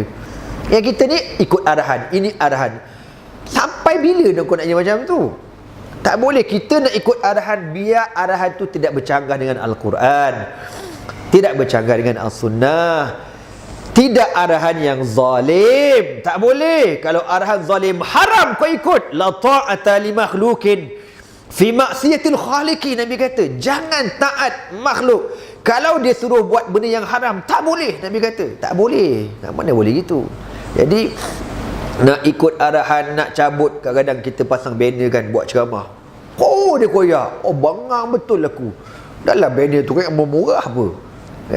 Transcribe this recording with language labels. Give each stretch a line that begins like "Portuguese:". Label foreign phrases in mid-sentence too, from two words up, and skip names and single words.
Malay: Yang kita ni ikut arahan, ini arahan. Sampai bila nak kau nak jadi macam tu? Tak boleh. Kita nak ikut arahan, biar arahan tu tidak bercanggah dengan Al-Quran, tidak bercanggah dengan As-Sunnah, tidak arahan yang zalim. Tak boleh. Kalau arahan zalim, haram kau ikut.
Arabic: لا طاعة لمخلوق في معصية الخالق.
Malay: Nabi kata jangan taat makhluk kalau dia suruh buat benda yang haram. Tak boleh. Nabi kata tak boleh. Mana boleh gitu. Jadi nak ikut arahan, nak cabut, kadang-kadang kita pasang banner kan, buat ceramah. Oh dia koyak, oh bangang betul aku. Dalam banner tu kan murah apa kan.